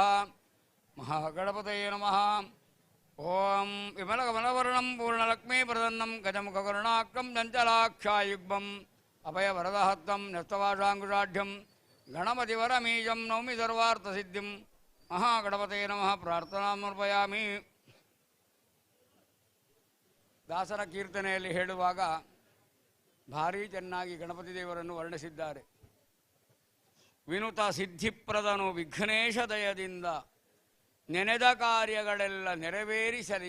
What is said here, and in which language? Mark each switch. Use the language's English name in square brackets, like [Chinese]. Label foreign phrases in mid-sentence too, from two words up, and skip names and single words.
[Sanskrit] ಮಹಾಗಣಪತಯೇ ನಮಃ. ಓಂ ವಿಮಲಕಮಲವರ್ಣಂ ಪೂರ್ಣಲಕ್ಷ್ಮೀಪ್ರಸನ್ನಂ ಗಜಮುಖಕರುಣಾಕಂ ಚಂಚಲಾಕ್ಷಾಯುಗ್ಮಂ ಅಭಯವರದಹಸ್ತಂ ನ್ಯಸ್ತವಾಷಾಂಗುಷಾಢ್ಯಂ ಗಣಪತಿವರಮೀಜಂ ನೌಮಿ ಸರ್ವಾರ್ಥಸಿದ್ಧಿಂ. ಮಹಾಗಣಪತಯೇ ನಮಃ. ಪ್ರಾರ್ಥನಾ ಸಮರ್ಪಯಾಮಿ. [Kannada] ದಾಸರ ಕೀರ್ತನೆಯಲ್ಲಿ ಹೇಳುವಾಗ ಭಾರೀ ಚೆನ್ನಾಗಿ ಗಣಪತಿ ದೇವರನ್ನು ವರ್ಣಿಸಿದ್ದಾರೆ. ವಿನುತ ಸಿದ್ಧಿಪ್ರದನು ವಿಘ್ನೇಶ ದಯದಿಂದ ನೆನೆದ ಕಾರ್ಯಗಳೆಲ್ಲ ನೆರವೇರಿಸಲಿ.